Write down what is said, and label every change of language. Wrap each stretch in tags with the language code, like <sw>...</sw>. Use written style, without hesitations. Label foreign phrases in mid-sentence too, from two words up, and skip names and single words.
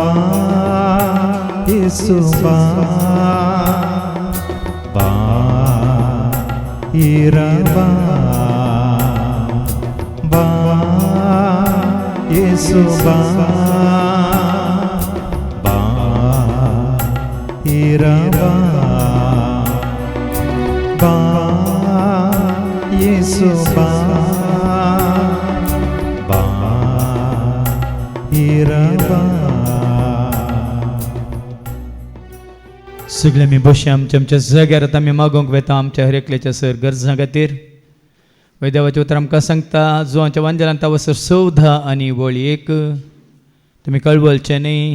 <kn>ಯೇಸು ಬಾ, ಬಾ ಇರಬಾ, ಬಾ ಯೇಸು ಬಾ, ಬಾ ಇರಬಾ, ಬಾ ಯೇಸು ಬಾ, ಬಾ ಇರಬಾ.</kn> <kok>सगळे आमी बशी आमच्या आमच्या जाग्यार आतां आमी मागोवंक वेता आमच्या हर एकल्याच्या सर गरजां खातीर. वैद्यवाचें उतर आमकां सांगता, जो आमच्या वांजेलांत तावसर 14 आनी वळी 1, तुमी कळवळचे न्ही.</kok>